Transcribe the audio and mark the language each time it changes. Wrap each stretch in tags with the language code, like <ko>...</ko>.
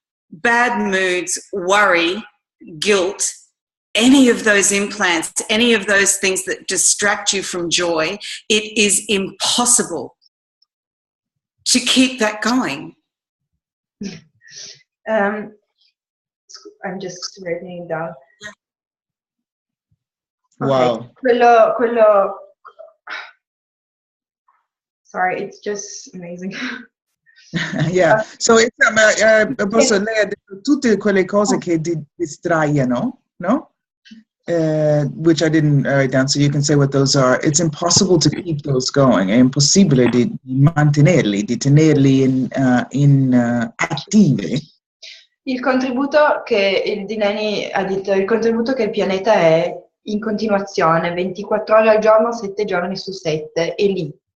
<en>Bad moods, worry, guilt, any of those implants, any of those things that distract you from joy, it is impossible to keep that going. I'm just writing it down. Wow. Okay. Quello, sorry, it's just amazing. Yeah, so it's,</en> <it>posso, lei ha detto tutte quelle cose che distraiano, no?</it> <en>Which I didn't write down, so you can say what those are. It's impossible to keep those going.</en> <it>È impossibile di mantenerli, di tenerli attive. Il contributo che il Delaney ha detto, il contributo che il pianeta è in continuazione, 24 ore al giorno, 7 giorni su 7, è lì.</it>